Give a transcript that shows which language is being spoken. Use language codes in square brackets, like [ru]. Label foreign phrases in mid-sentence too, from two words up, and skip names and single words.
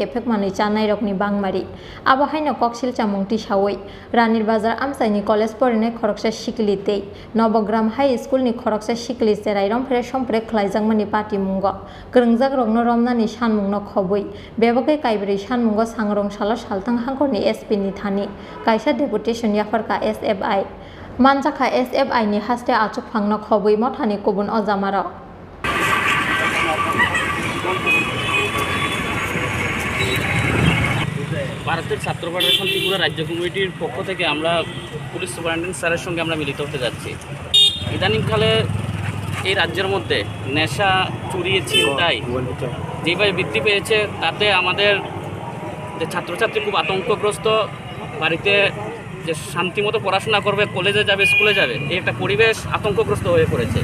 [trp] केफेक मानै चानाय रकनि बांमारि आबाहायनो ककसिल चामुंति सावै रानीर बाजार आमसाइनि कलेज फरायनाय खरकसा सिखलितेई नवग्राम [en] high schoolni [trp] खरकसा सिखलि जेराय रंफ्रे समफ्रे खलायजांमोननि पाटिमुंग गोरोंजाक रंनो रमनानि सानमुंनो खबै बेबागै काइब्रै सानमुंग सांरं सालो सालतां हांकरनि एसपीनि थानि कायसा डेपुटेशन याफारका एसएफआई मानजाखा एसएफआई नि हास्ते आचुक फांनो खबै मथानि गुबुन अजामार [bn] ভারতের ছাত্র ফেডারেশন ত্রিপুরা রাজ্য কমিটির পক্ষ থেকে আমরা [en] police superintendent sir-er [bn] সঙ্গে আমরা মিলিত হতে যাচ্ছি। ইদানিংকালে এই রাজ্যের মধ্যে নেশা, চুরি, ছিনতাই যেভাবে বৃদ্ধি পেয়েছে তাতে আমাদের যে ছাত্রছাত্রী খুব আতঙ্কগ্রস্ত, বাড়িতে যে শান্তিমতো পড়াশোনা করবে, কলেজে যাবে, স্কুলে যাবে, এই একটা পরিবেশ আতঙ্কগ্রস্ত হয়ে পড়েছে।